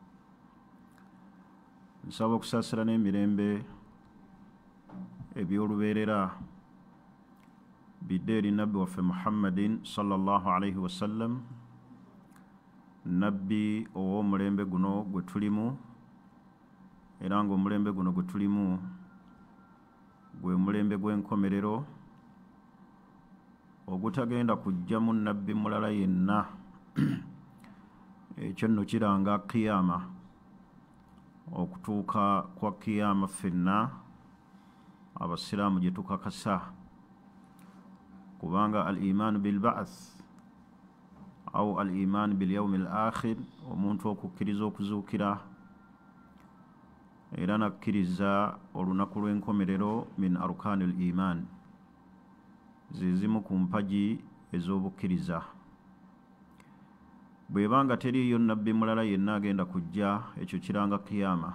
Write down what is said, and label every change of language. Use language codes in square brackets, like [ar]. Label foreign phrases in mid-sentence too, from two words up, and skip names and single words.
[lg] Nsaba okusaasira n'emirembe eby'olubeerera bidde eri nabbi waffe Muhammadin [ar] صلى الله عليه وسلم, [lg] nabbi ow'omulembe guno gwe tulimu, era ng'omulembe guno gwe tulimu gwe mulembe gw'enkomerero ogutagenda kujjamu nabbi mulala yenna ekyo nno kiranga kiyama, okutuuka kwa kiyama ffenna abasiraamu gye tukakasa, kubanga [ar] الإيمان بالبعث أو الإيمان باليوم الآخر, [lg] omuntu okukkiriza okuzuukira era nakkiriza olunaku lw'enkomerero [ar] من أركان الإيمان, [lg] zizimu ku mpagi ez'obukkiriza. Bwebanga teriyo nabbi mulala yenna agenda kujja, ekyo kiranga kiyama.